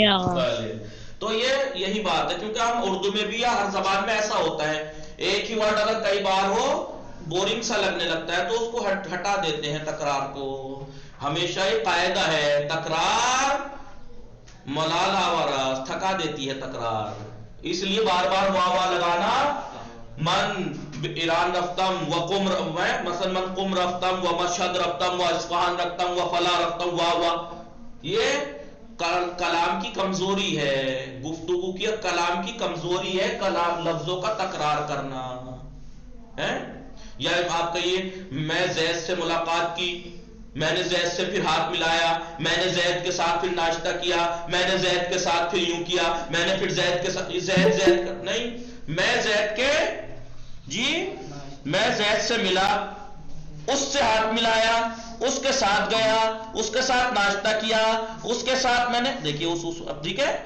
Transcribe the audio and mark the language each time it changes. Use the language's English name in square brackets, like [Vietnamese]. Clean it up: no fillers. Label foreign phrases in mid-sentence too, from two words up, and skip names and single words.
[Urdu] تو یہی بات ہے کیونکہ ہم اردو میں بھی یا ہر زبان میں ایسا ہوتا ہے، ایک ہی ورڈ اگر کئی بار ہو بورنگ سا لگنے لگتا ہے تو اس کو ہٹا دیتے ہیں تکرار کو. ہمیشہ یہ قاعدہ ہے [Persian] تکرار ملال آوارہ، [Urdu] تھکا دیتی ہے تکرار. اس لیے بار بار واوا لگانا. [Persian] من ایران رفتم و قم، مثلا من قم رفتم و مشہد رفتم و اصفہان رفتم و فلا رفتم واوا. [Urdu] یہ کلام کی کمزوری ہے، گفتگو کی کلام کی کمزوری ہے کلام لفظوں کا تکرار کرنا ہے. یا آپ کہیے میں زید سے ملاقات کی، میں نے زید سے پھر ہاتھ ملایا، میں نے زید کے ساتھ پھر ناشتہ کیا، میں نے زید کے ساتھ پھر یوں کیا، میں نے پھر زید کے ساتھ زید نہیں، میں زید کے میں زید سے ملا، اس سے ہاتھ ملایا، اس کے ساتھ گیا، اس کے ساتھ ناشتہ کیا، اس کے ساتھ میں نے دیکھیے اب ٹھیک ہے.